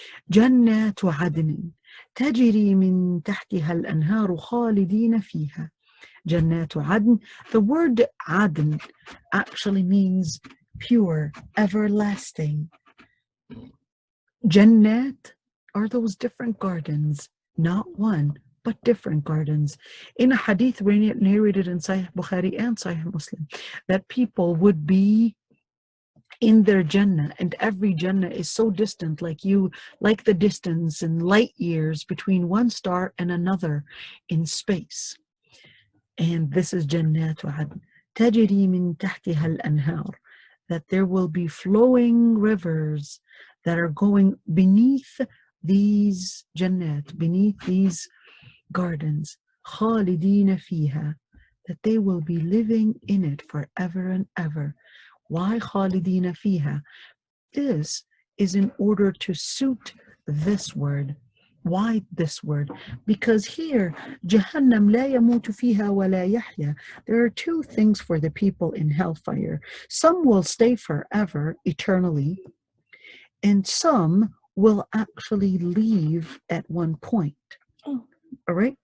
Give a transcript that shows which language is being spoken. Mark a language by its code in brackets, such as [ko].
[ar] جنات عدن تجري من تحتها الأنهار خالدين فيها. Jannatu Adn. [en] The word Adn actually means pure, everlasting. Jannat are those different gardens, not one, but different gardens. In a hadith narrated in Sahih Bukhari and Sahih Muslim, that people would be in their Jannah, and every Jannah is so distant, like the distance in light years between one star and another in space. And this is Jannatu Adn. [ar] تجري من تحتها الأنهار, [en] that there will be flowing rivers that are going beneath these Jannat, beneath these gardens. [ar] خالدين فيها, [en] that they will be living in it forever and ever. Why [ar] خالدين فيها? [en] This is in order to suit this word. Why this word? Because here, [ar] Jahannam la yamutu fiha wa la yahya. [en] There are two things for the people in hellfire. Some will stay forever, eternally, and some will actually leave at one point. All right?